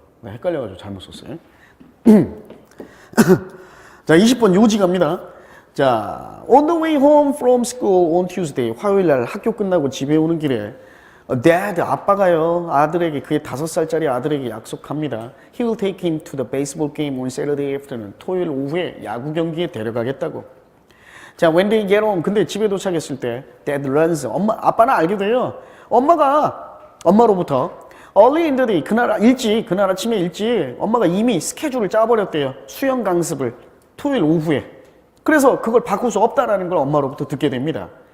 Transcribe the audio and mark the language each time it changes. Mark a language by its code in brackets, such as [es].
[ko] 네, 헷갈려가지고 잘못 썼어요. 자, 20번 요지 갑니다. 자, [en] on the way home from school on Tuesday, [ko] 화요일 날 학교 끝나고 집에 오는 길에 Dad, 아빠가요, 아들에게, 그의 5살짜리 아들에게 약속합니다. [en] He will take him to the baseball game on Saturday afternoon. [ko] 토요일 오후에 야구 경기에 데려가겠다고. 자, [en] when they get home, [ko] 근데 집에 도착했을 때 [en] Dad learns, [ko] 아빠는 알게 돼요. 엄마로부터 [en] early in the day, [ko] 그날 아침에 일찍 엄마가 이미 스케줄을 짜버렸대요. 수영 강습을 토요일 오후에. 그래서 그걸 바꿀 수 없다라는 걸 엄마로부터 듣게 됩니다.